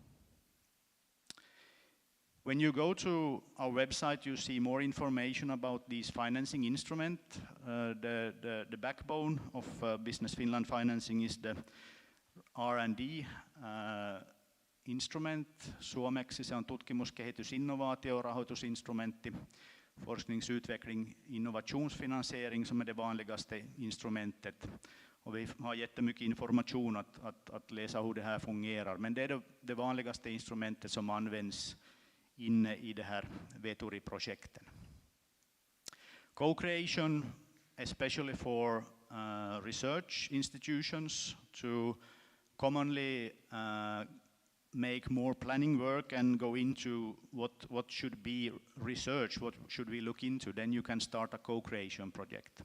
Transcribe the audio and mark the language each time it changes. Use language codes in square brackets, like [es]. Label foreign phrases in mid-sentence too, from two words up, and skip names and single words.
[en] When you go to our website, you see more information about these financing instrument. The backbone of Business Finland financing is the R&D instrument. [fi] Suomeksi se on tutkimus-, kehitys-, innovaatiorahoitusinstrumentti. [sv] Forskningsutveckling, innovationsfinansiering som är det vanligaste instrumentet. Och vi har jättemycket information att läsa hur det här fungerar. Men det är det vanligaste instrumentet som används inne i det här Veturi-projekten. [en] Co-creation, especially for research institutions to commonly make more planning work and go into what should be research, what should we look into, then you can start a co-creation project.